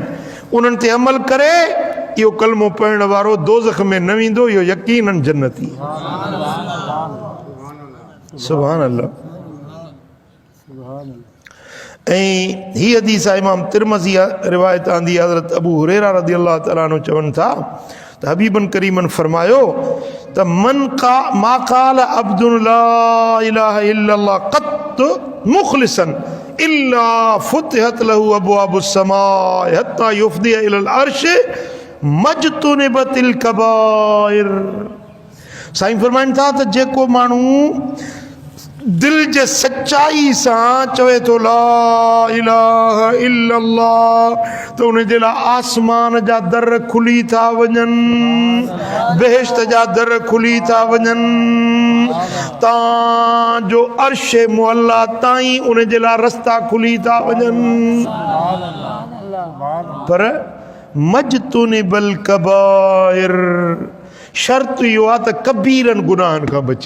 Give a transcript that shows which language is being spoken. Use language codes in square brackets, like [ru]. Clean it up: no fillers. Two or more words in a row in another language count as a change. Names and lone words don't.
[sd] उन्हनि ते अमल करे इहो कलमो पढ़ण वारो दोज़ख में न वेंदो, इहो यकीनन जन्नती। [ar] سبحان الله. [sd] ऐं ही हदीस आहे इमाम तिरमज़ी रिवायत आंदी, हज़रत अबू हुरैरा [ar] رضي الله تعالى عنه [sd] चवनि था त हबीबन करीमन फरमायो त [ar] ما قال عبد لا إله إلا الله قط مخلصا إلا فتحت له أبواب السماء حتى يفضي إلى العرش ما اجتنبت الكبائر. [sd] साईं फरमाइनि था त जेको माण्हू दिल जे सच्चाई सां चवे थो [ar] لا إله إلا الله [sd] त उन जे लाइ आसमान जा दर खुली था वञनि, बेहिश्त जा दर खुली था वञनि, तव्हांजो अर्श मुअल्ला ताईं उन जे लाइ रस्ता खुली था वञनि। पर [ar] مجتنب الكبائر, [sd] शर्त इहो आहे त कबीरनि गुनाहनि खां बची।